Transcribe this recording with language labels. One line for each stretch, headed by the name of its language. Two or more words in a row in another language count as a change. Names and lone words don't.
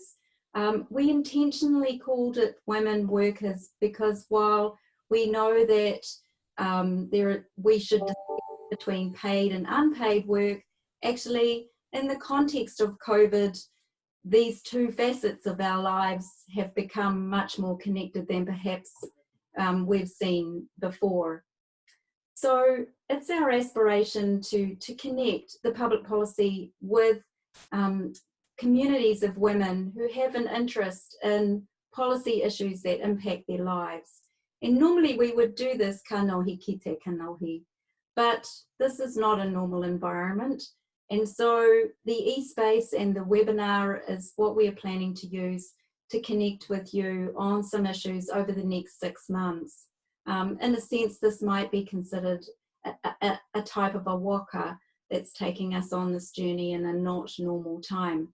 English: We intentionally called it women workers because while we know that we should distinguish between paid and unpaid work, actually in the context of COVID, these two facets of our lives have become much more connected than perhaps we've seen before. So it's our aspiration to connect the public policy with communities of women who have an interest in policy issues that impact their lives. And normally we would do this
Māori: ka nohi ki te kanohi,
English: but this is not a normal environment. And so the e-space and the webinar is what we are planning to use to connect with you on some issues over the next 6 months. In a sense, this might be considered a type of a waka that's taking us on this journey in a not normal time.